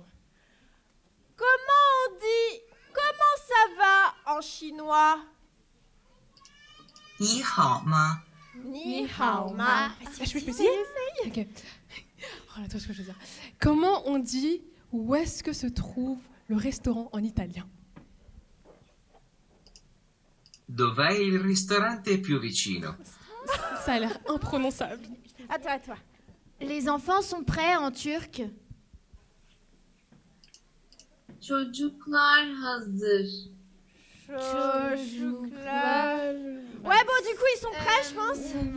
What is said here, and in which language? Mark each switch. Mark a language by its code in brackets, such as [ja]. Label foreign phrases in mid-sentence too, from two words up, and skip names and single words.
[fr] Comment on dit comment ça va en chinois? [zh] 你好吗. 你好吗. [fr] Je peux essayer? Ok. Oh là, toi, ce que je veux dire. Comment on dit où est-ce que se trouve le restaurant en italien? [it] Dov'è il ristorante più vicino? [fr] Ça a l'air imprononçable. À toi. Les enfants sont prêts en turc? [tr] Çocuklar hazır. Çocuklar. [fr] Ouais, bon, du coup, ils sont prêts, je pense.